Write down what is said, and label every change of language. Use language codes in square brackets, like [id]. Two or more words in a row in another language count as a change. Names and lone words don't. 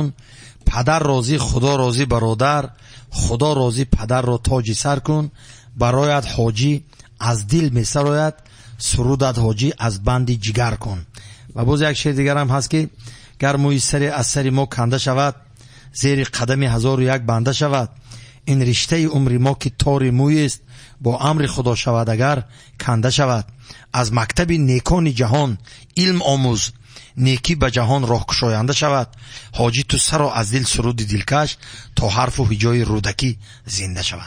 [tg] падар розӣ, худо розӣ, бародар худо розӣ, падарро тоҷи сар кун. барояд ҳоҷӣ аз дил месарояд, сурудат ҳоҷӣ аз банди ҷигар кун. ва боз як шеър дигарам ҳаст ки гар мӯи саре аз сари мо канда шавад, [fa] زیر قدم 1001 بنده شود. این رشته عمر ما که تار موی است با امر خدا شود اگر کنده شود. از مکتب نیکان جهان علم آموز نیکی به جهان راه گشاینده شود. حاجی تو سر از دل سرود دلکش تا حرف و هجای رودکی زنده شود.